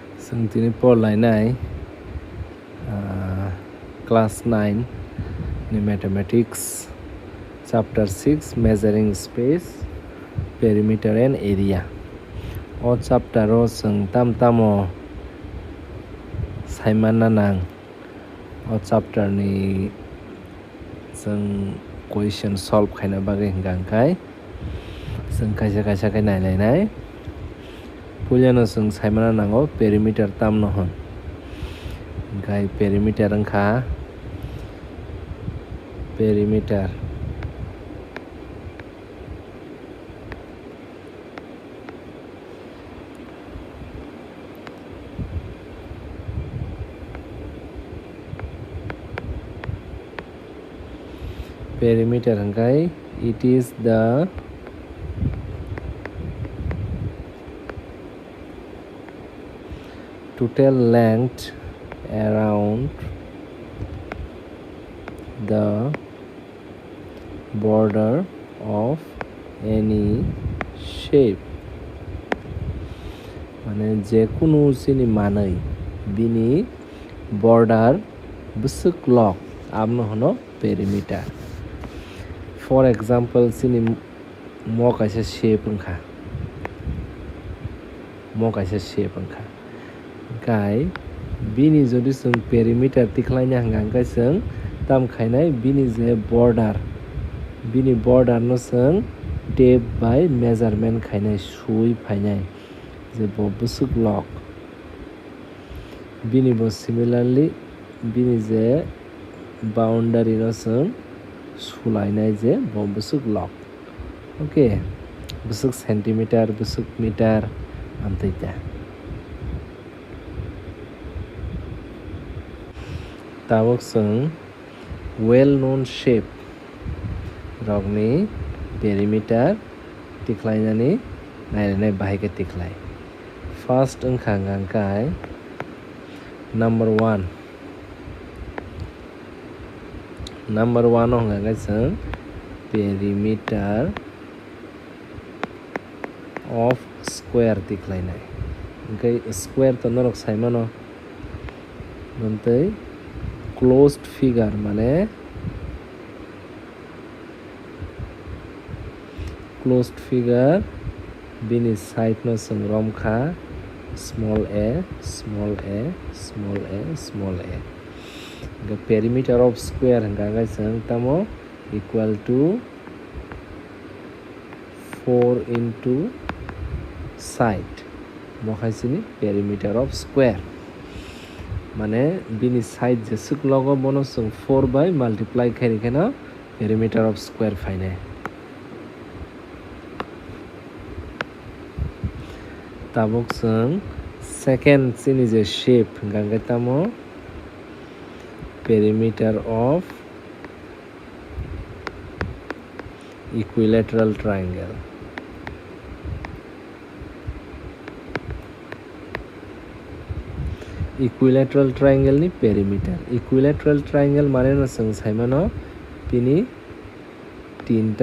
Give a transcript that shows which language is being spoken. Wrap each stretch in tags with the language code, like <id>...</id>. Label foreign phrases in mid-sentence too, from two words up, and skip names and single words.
<brx>जों दिनै फरायनाय क्लास 9 नि मैथमेटिक्स</brx> <en>chapter 6 measuring space perimeter and area</en> <brx>o chapter o जों tam saimana nang o chapter ni जों</brx> <en>question solve</en> <brx>खायना बागै हिंगांखाय जों खायसे खाय नायलायनाय पुलियानो जों साइमाना नांगौ perimeter tam no हन ओमफ्राय perimeter ओंखा perimeter</brx> <en>perimeter ओंखाय it is the total length around the border of any shape</en> <brx>माने जे कुनु सिनि मानै बिनि border बुसुक लक आबनो हनो</brx> <en>perimeter for example</en> <brx>सिनि म काइसे shape ओंखा गाय बिनि जदि जों perimeter तिख्लायनो हांगांखाय जों ताम खायनाय बिनि जे border बिनि border no जों</brx> <en>tape by measurement</en> <brx>खायनाय सुई फायनाय जे बुसुक लक बिनि बो similarly बिनि जे boundary no जों सुलायनाय जे बुसुक लक ओके बुसुक सेन्टिमिटार बुसुक मिटार आमतैता ताबक जों</brx> <en>well known shape</en> <brx>रगनि perimeter तिख्लायनानै नायलायनाय बाहायके तिख्लाय first ओंखांगांखाय number 1 होंगांखाय जों</brx> <en>perimeter of square</en> <brx>तिख्लायनाय ओंखाय square तो नरक साइमानो मोनतै</brx> <en>closed figure</en> <brx>माने</brx> <en>closed figure</en> <brx>बिनि side no जों रमखा</brx> <en>small a small a small a small a the perimeter of square</en> <brx>होंगांखाय जों तामो</brx> <en>equal to 4 into side</en> <brx>मखायसिनि</brx> <en>perimeter of square</en> <brx>माने बिनि side जेसुक लगो बनो जों 4</brx> <en>by multiply</en> <brx>खायरिखेना</brx> <en>perimeter of square</en> <brx>फायने ताबक जों second सिनि जे shape होंगांखाय तामो</brx> <en>perimeter of equilateral triangle equilateral triangle</en> <brx>ni</brx> <en>perimeter equilateral triangle</en> <brx>माने न जों साइमानो बिनि तीनटा</brx>